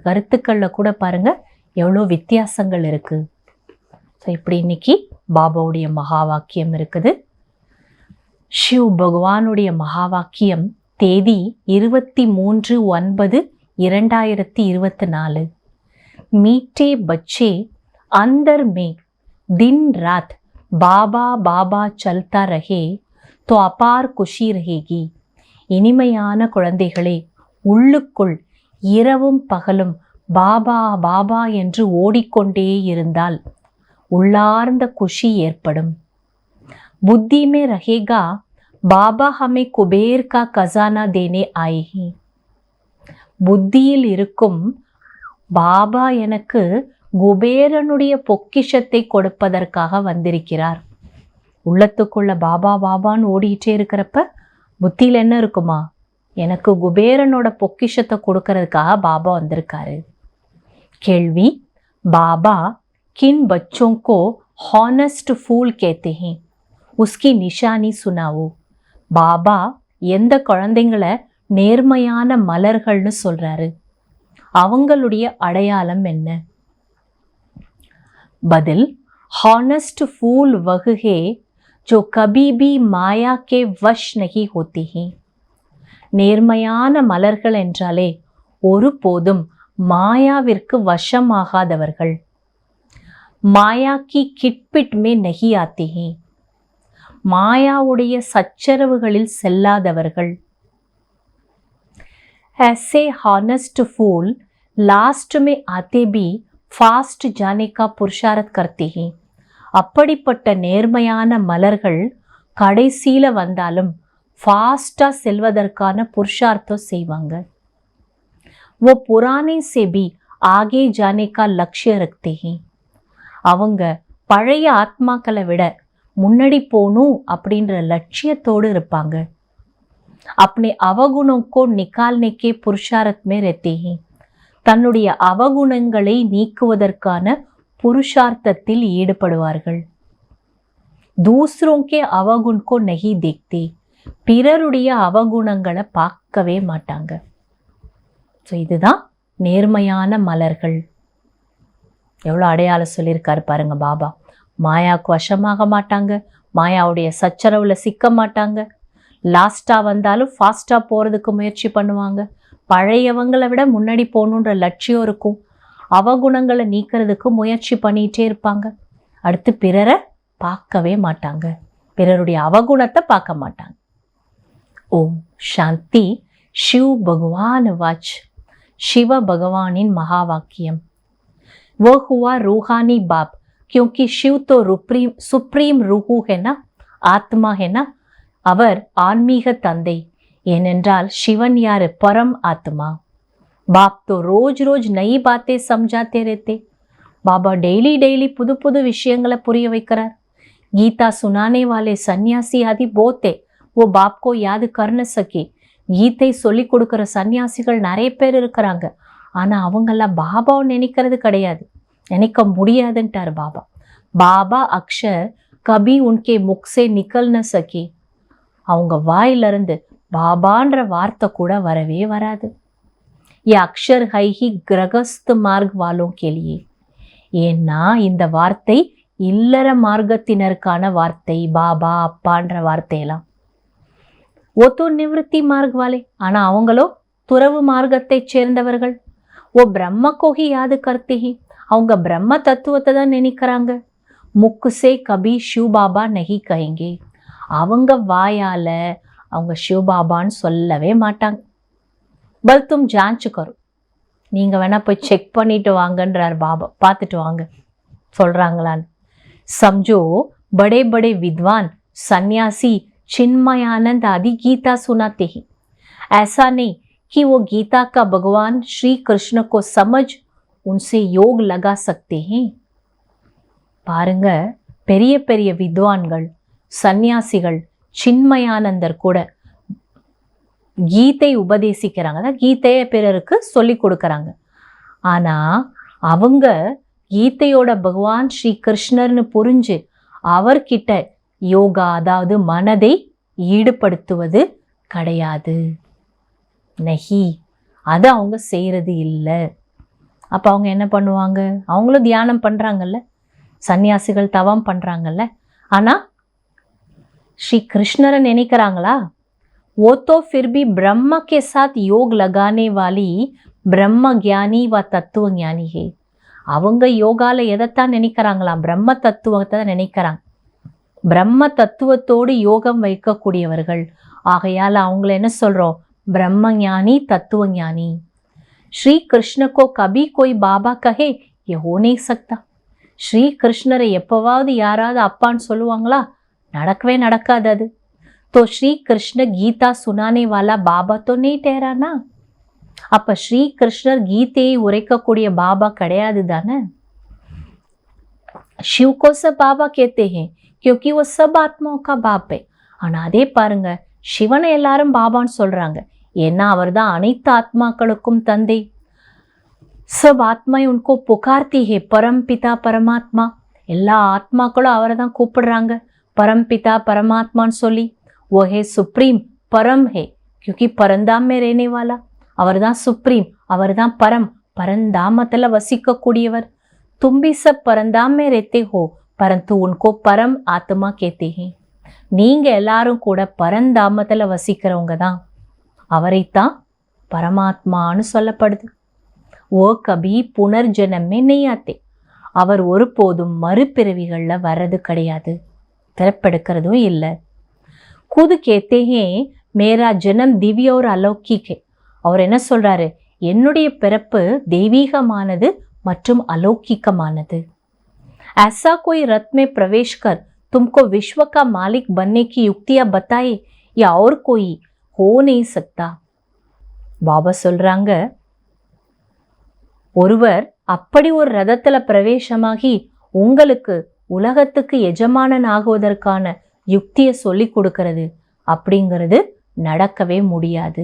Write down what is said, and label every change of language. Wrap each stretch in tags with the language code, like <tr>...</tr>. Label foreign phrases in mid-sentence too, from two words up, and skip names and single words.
<ta>கருத்துக்கள்ல கூட பாருங்க எவ்வளோ வித்தியாசங்கள் இருக்கு. ஸோ இப்படி இன்னைக்கு பாபாவுடைய மகா வாக்கியம் இருக்குது. சிவ் பகவானுடைய மகா வாக்கியம் தேதி 23/9/2024.</ta> <hi>मीठे बच्चे अंदर में दिन रात बाबा बाबा चलता रहे तो अपार खुशी रहेगी.</hi> <ta>இனிமையான குழந்தைகளே, உள்ளுக்குள் இரவும் பகலும் பாபா பாபா என்று ஓடிக்கொண்டே இருந்தால் உள்ளார்ந்த குஷி ஏற்படும்.</ta> <hi>புத்தி में रहेगा बाबा हमें कुबेर का खजाना देने आए हैं.</hi> <ta>புத்தியில் இருக்கும் பாபா எனக்கு குபேரனுடைய பொக்கிஷத்தை கொடுப்பதற்காக வந்திருக்கிறார். உள்ளத்துக்குள்ள பாபா பாபான்னு ஓடிட்டே இருக்கிறப்ப புத்தியில் என்ன இருக்குமா? எனக்கு குபேரனோட பொக்கிஷத்தை கொடுக்கறதுக்காக பாபா வந்திருக்காரு.</ta> <hi>கேள்வி, बाबा किन बच्चों को हॉनेस्ट फूल कहते हैं, उसकी निशानी सुनाओ.</hi> <ta>பாபா எந்த குழந்தைங்களை நேர்மையான மலர்கள்னு சொல்றாரு, அவங்களுடைய அடையாளம் என்ன? பதில்,</ta> <hi>हॉनेस्ट फूल वह है जो कभी भी माया के वश नहीं होते हैं.</hi> <ta>நேர்மையான மலர்கள் என்றாலே ஒருபோதும் மாயாவிற்கு வசமாகாதவர்கள்.</ta> <hi>माया की खिटपिट में नहीं आते हैं,</hi> <ta>மாயாவுடைய சச்சரவுகளில் செல்லாதவர்கள்.</ta> <hi>ऐसे हॉनेस्ट फूल लास्ट में आते भी फास्ट जाने का पुरुषार्थ करते हैं.</hi> <ta>அப்படிப்பட்ட நேர்மையான மலர்கள் கடைசியில வந்தாலும் ஃபாஸ்டா செல்வதற்கான புருஷார்த்தம் செய்வாங்க.</ta> <hi>वो पुराने से भी आगे जाने का लक्ष्य रखते हैं.</hi> <ta>அவங்க பழைய ஆத்மாக்களை விட முன்னாடி போகணும் அப்படின்ற லட்சியத்தோடு இருப்பாங்க.</ta> <hi>अपने अवगुणों को निकालने के पुरुषार्थ में रहते हैं.</hi> <ta>தன்னுடைய அவகுணங்களை நீக்குவதற்கான புருஷார்த்தத்தில் ஈடுபடுவார்கள்.</ta> <hi>दूसरों के अवगुण को नहीं देखते,</hi> <ta>பிறருடைய அவகுணங்களை பார்க்கவே மாட்டாங்க. ஸோ இதுதான் நேர்மையான மலர்கள். எவ்வளோ அடையாளம் சொல்லியிருக்காரு பாருங்க பாபா. மாயாவுக்கு வசமாக மாட்டாங்க, மாயாவுடைய சச்சரவுல சிக்க மாட்டாங்க, லாஸ்ட்டாக வந்தாலும் ஃபாஸ்ட்டாக போகிறதுக்கு முயற்சி பண்ணுவாங்க, பழையவங்களை விட முன்னாடி போகணுன்ற லட்சியம் இருக்கும், அவகுணங்களை நீக்கிறதுக்கு முயற்சி பண்ணிகிட்டே இருப்பாங்க. அடுத்து பிறரை பார்க்கவே மாட்டாங்க, பிறருடைய அவகுணத்தை பார்க்க மாட்டாங்க. ஓம் சாந்தி.</ta> <hi>शिव भगवान वाच,</hi> <ta>சிவ பகவானின் மகாவாக்கியம்.</ta> <hi>वो हुआ रूहानी बाप, क्योंकि शिव तो सुप्रीम रूह है ना, आत्मा है ना.</hi> <ta>அவர் ஆன்மீக தந்தை. ஏனென்றால் சிவன் யாரு? பரம் ஆத்மா.</ta> <hi>बाप तो रोज रोज नई बातें समझाते रहते.</hi> <ta>बाबा</ta> <en>daily daily</en> <ta>புது புது விஷயங்களை புரிய வைக்கிறார்.</ta> <hi>गीता सुनाने वाले सन्यासी आदि बहुत है, वो बाप को याद कर न सके.</hi> <ta>கீதை சொல்லி கொடுக்குற சன்னியாசிகள் நிறைய பேர் இருக்கிறாங்க, ஆனால் அவங்கெல்லாம் பாபாவை நினைக்கிறது கிடையாது, நினைக்க முடியாதுன்ட்டார் பாபா.</ta> <hi>बाबा अक्षर कभी उनके मुख से निकल न सके,</hi> <ta>அவங்க வாயிலிருந்து பாபான்ற வார்த்தை கூட வரவே வராது.</ta> <hi>ये अक्षर है ही गृहस्थ मार्ग वालों के लिए.</hi> <ta>ஏன்னா இந்த வார்த்தை இல்லற மார்க்கத்தினருக்கான வார்த்தை, பாபா அப்பான்ற வார்த்தையெல்லாம்.</ta> <hi>वो तो निवृत्ति मार्ग वाले,</hi> <ta>ஆனா அவங்களோ துறவு மார்க்கத்தை சேர்ந்தவர்கள்.</ta> <hi>वो ब्रह्म को ही याद करते ही,</hi> <ta>அவங்க பிரம்ம தத்துவத்தை தான் நினைக்கிறாங்க.</ta> <hi>முக்கு से कभी शिव बाबा नहीं कहेंगे,</hi> <ta>அவங்க வாயால அவங்க சிவ பாபான்னு சொல்லவே மாட்டாங்க.</ta> <hi>फिर तुम जांच करो,</hi> <ta>நீங்க வேணா போய் செக் பண்ணிட்டு வாங்கன்றார் பாபா, பார்த்துட்டு வாங்க சொல்றாங்களான்னு.</ta> <hi>समझो बड़े बड़े विद्वान सन्यासी चिन्मयानंद आदि गीता सुनाते हैं. ऐसा नहीं कि वो गीता का भगवान श्री कृष्ण को समझ उनसे योग लगा सकते हैं.</hi> <ta>பாருங்க, பெரிய பெரிய வித்வான்கள் சந்நியாசிகள் சின்மயானந்தர் கூட கீதை உபதேசிக்கிறாங்க, கீதையை பிறருக்கு சொல்லி கொடுக்கறாங்க. ஆனா அவங்க கீதையோட பகவான் ஸ்ரீ கிருஷ்ணர்னு புரிஞ்சு அவர்கிட்ட யோகா அதாவது மனதை ஈடுபடுத்துவது கிடையாது. நஹி, அதை அவங்க செய்யறது இல்லை. அப்போ அவங்க என்ன பண்ணுவாங்க? அவங்களும் தியானம் பண்றாங்கல்ல, சன்னியாசிகள் தவம் பண்றாங்கல்ல, ஆனா ஸ்ரீ கிருஷ்ணரை நினைக்கிறாங்களா?</ta> <hi>वो तो फिर भी ब्रह्म के साथ योग लगाने वाली ब्रह्म ज्ञानी व तत्व ज्ञानी है.</hi> <ta>அவங்க யோகால எதைத்தான் நினைக்கிறாங்களாம்? பிரம்ம தத்துவத்தை தான் நினைக்கிறாங்க. பிரம்ம தத்துவத்தோடு யோகம் வைக்கக்கூடியவர்கள். ஆகையால் அவங்கள என்ன சொல்றோம்? பிரம்ம ஞானி, தத்துவ ஞானி.</ta> <hi>श्री कृष्ण को कभी कोई बाबा कहे ये हो नहीं सकता.</hi> <ta>ஸ்ரீ கிருஷ்ணரை எப்பவாவது யாராவது அப்பான்னு சொல்லுவாங்களா? நடக்கவே நடக்காது அது.</ta> <hi>तो श्री कृष्ण गीता सुनाने वाला बाबा तो नहीं ठहरा ना.</hi> <ta>அப்ப ஸ்ரீ கிருஷ்ணர் கீதையை உரைக்கக்கூடிய பாபா கிடையாது தானே.</ta> <hi>शिव को सब बाबा कहते हैं क्योंकि वो सब आत्माओं का बाप है.</hi> <ta>ஆனா அதே பாருங்க, சிவனை எல்லாரும் பாபான்னு சொல்றாங்க, ஏன்னா அவர் தான் அனைத்து ஆத்மாக்களுக்கும் தந்தை.</ta> <hi>सब आत्माएं उनको पुकारती है परम पिता परमात्मा.</hi> <ta>எல்லா ஆத்மாக்களும் அவரை தான் கூப்பிடுறாங்க</ta> <hi>परमपिता परमात्मा</hi> <ta>சொல்லி.</ta> <hi>वो है सुप्रीम परम है क्योंकि परंदाम में रहने वाला.</hi> <ta>அவர் தான் சுப்ரீம், அவர் தான் பரம், பரந்தாமத்துல வசிக்க கூடியவர்.</ta> <hi>तुम भी सब परंदाम में रहते हो परंतु उनको परम आत्मा कहते हैं.</hi> <ta>நீங்க எல்லாரும் கூட பரந்தாமத்துல வசிக்கிறவங்க தான், அவரைத்தான் பரமாத்மான்னு சொல்லப்படுது.</ta> <hi>वो कभी पुनर्जन्म में नहीं आते.</hi> <ta>அவர் ஒருபோதும் மறுபிறவிகள்ல வர்றது கிடையாது, பிறப்பெடுக்கிறதும் இல்லை.</ta> <hi>खुद कहते हैं मेरा जन्म दिव्य और अलौकिक है.</hi> <ta>அவர் என்ன சொல்றாரு? என்னுடைய பிறப்பு தெய்வீகமானது மற்றும் அலௌகிகமானது.</ta> <hi>ऐसा कोई रथ में प्रवेश कर तुमको विश्व का मालिक बनने की युक्तियां बताए या और कोई हो नहीं सकता.</hi> <ta>பாபா சொல்றாங்க, ஒருவர் அப்படி ஒரு ரதத்துல பிரவேசமாகி உங்களுக்கு உலகத்துக்கு எஜமானன் ஆகுவதற்கான யுக்தியை சொல்லி கொடுக்கறது அப்படிங்கிறது நடக்கவே முடியாது.</ta>